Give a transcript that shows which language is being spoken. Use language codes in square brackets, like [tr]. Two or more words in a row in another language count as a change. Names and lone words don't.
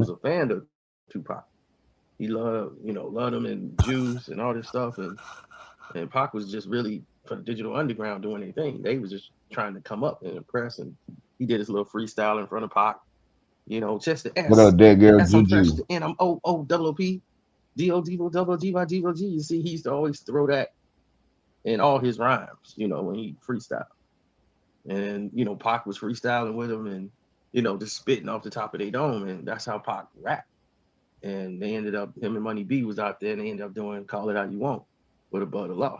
[en] was a fan of Tupac. He loved him and Juice and all this stuff. And Pac was just really, for the Digital Underground, doing their thing. They was just trying to come up and impress. And he did his little freestyle in front of Pac. Just the S. What up, dead girl, S, I'm Juju? fresh, and I'm O-O-double-O-P, D-O-D-O, double G-Y-G-O-G. You see, he used to always throw that in all his rhymes, when he freestyled. And, Pac was freestyling with him and, just spitting off the top of their dome. And that's how Pac rapped. And they ended up, him and Money B was out there, and they ended up doing Call It How You Want with Above the Law.